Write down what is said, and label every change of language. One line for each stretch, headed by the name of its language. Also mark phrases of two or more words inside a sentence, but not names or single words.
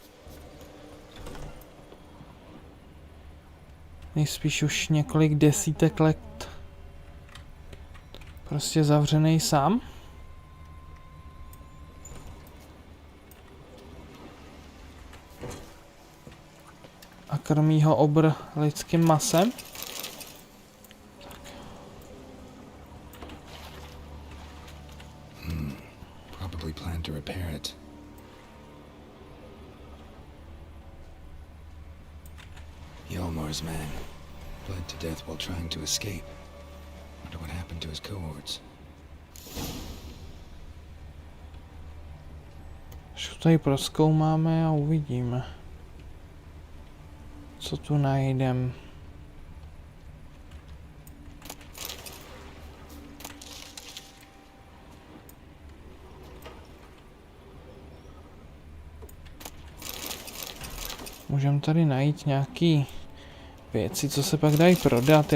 Czech: Nejspíš už několik desítek let... Prostě zavřený sám. A krmí ho obr lidským masem.
English: Probably planned to repair it. Hjalmar's man bled to death while trying to escape. Wonder what happened to his cohorts.
Czech: Až tady prozkoumáme a uvidíme, co tu najdem. Můžeme tady najít nějaký věci, co se pak dají prodat.